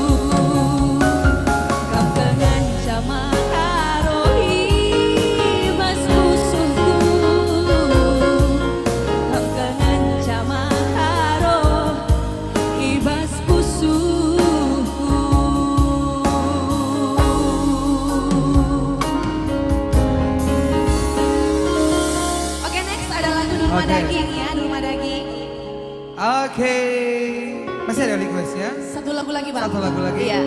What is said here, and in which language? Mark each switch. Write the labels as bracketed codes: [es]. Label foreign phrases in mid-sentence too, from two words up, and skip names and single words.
[btx] Kam pengencam karo ibas busuku. Kam pengencam karo ibas busuku. [id] Oke next ada lagu Rumah Oke. Daging ya, Rumah Daging. Oke. Masih ada request ya? Satu lagu lagi Bang. Satu lagu lagi. Iya.